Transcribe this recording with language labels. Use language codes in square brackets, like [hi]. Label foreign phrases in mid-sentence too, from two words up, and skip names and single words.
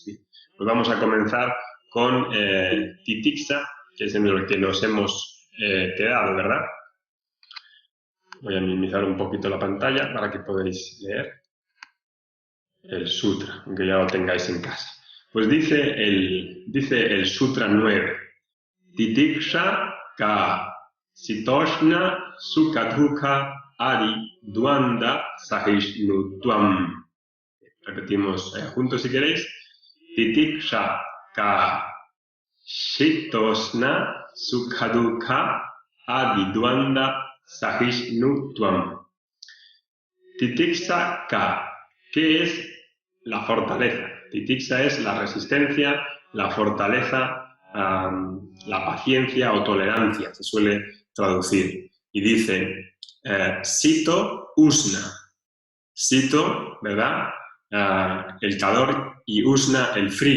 [es] Pues vamos a comenzar con Titiksa, que es en el que nos hemos quedado, ¿verdad? Voy a minimizar un poquito la pantalla para que podáis leer el sutra, aunque ya lo tengáis en casa. Pues dice el sutra 9, [sa] Titiksha ka sitoshna sukadhuka adi duanda sahishnutvam. [es] Repetimos juntos si queréis. [sa] Titiksha ka sitoshna sukadhuka adi duanda sahishnutvam. Titiksa ka. [es] ¿Qué es la fortaleza? Titiksa es la resistencia, la fortaleza, la paciencia o tolerancia, se suele traducir. Y dice, Sito Usna. Sito, ¿verdad? El calor, y Usna, el frío.